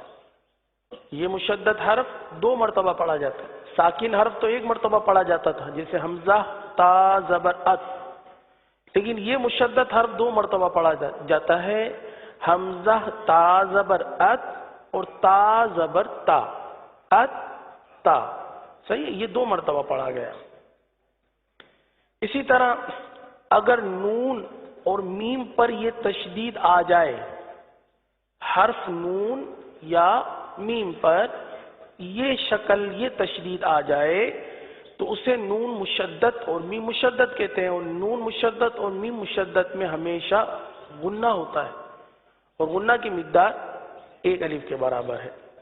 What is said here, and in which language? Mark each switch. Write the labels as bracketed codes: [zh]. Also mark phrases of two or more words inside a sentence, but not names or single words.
[ur] یہ مشدد حرف 2 مرتبہ پڑھا جاتا ہے۔ ساکن حرف تو 1 مرتبہ پڑھا جاتا تھا، جیسے حمزہ تا زبر ات، لیکن یہ مشدد حرف 2 مرتبہ پڑھا جاتا ہے۔ حمزہ تا زبر ات اور تا زبر تا، ات تا، صحیح ہے، یہ 2 مرتبہ پڑھا گیا۔ اسی طرح اگر نون اور میم پر یہ تشدید آ جائے، حرف نون یا میم پر یہ شکل یہ تشدید آ جائے تو اسے نون مشدد اور میم مشدد کہتے ہیں، اور نون مشدد اور میم مشدد میں ہمیشہ غنہ ہوتا ہے اور غنہ کی مقدار 1 الف کے برابر ہے۔